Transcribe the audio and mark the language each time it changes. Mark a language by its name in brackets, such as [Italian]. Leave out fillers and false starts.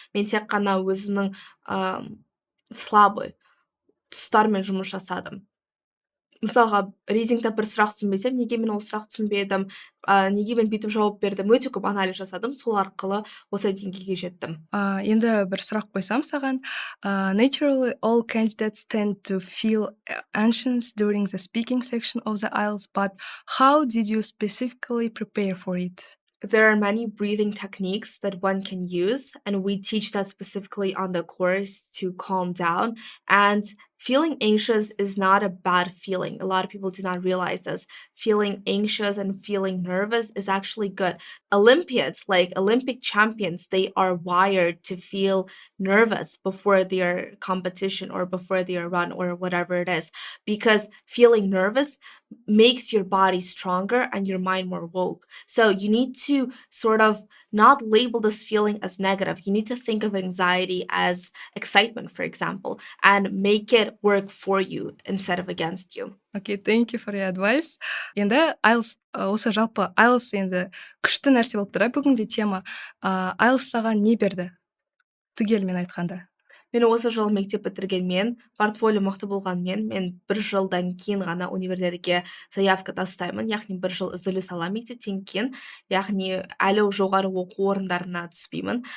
[Kazakh] Мен тек қана өзімнің слабый тұстармен жұмыс жасадым. Мысалға, рейтингта бір сұрақ түсінбесем, неге мен ол сұрақ түсінбедім, неге мен бүйтіп жауап бердім, өте көп анализ жасадым, сол арқылы осы деңгейге жеттім. Енді бір сұрақ қойсам саған. [English] Naturally, all candidates tend to feel anxious during the speaking section of the IELTS, but how did you specifically prepare for it? There are many breathing techniques that one can use, and we teach that specifically on the course to calm down. And feeling anxious is not a bad feeling. A lot of people do not realize this. Feeling anxious and feeling nervous is actually good. Olympians, like Olympic champions, they are wired to feel nervous before their competition or before their run or whatever it is, because feeling nervous makes your body stronger and your mind more woke. So you need to sort of not label this feeling as negative. You need to think of anxiety as excitement, for example, and make it work for you instead of against you. Okay, thank you for your advice. [Kazakh] Енді IELTS, осы жалпы IELTS енді күшті нәрсе болып тұр. Бүгінде тема IELTS саған не берді? Түгелмен айтқанда. Мен осы жылы мектеп бітіргенмен, портфолио мықты болғанмен, мен 1 жылдан кейін ғана университетке заявка тастаймын, яғни 1 жыл үзіліс аламын мектептен кейін, яғни әлі жоғары оқу орындарына түспеймін.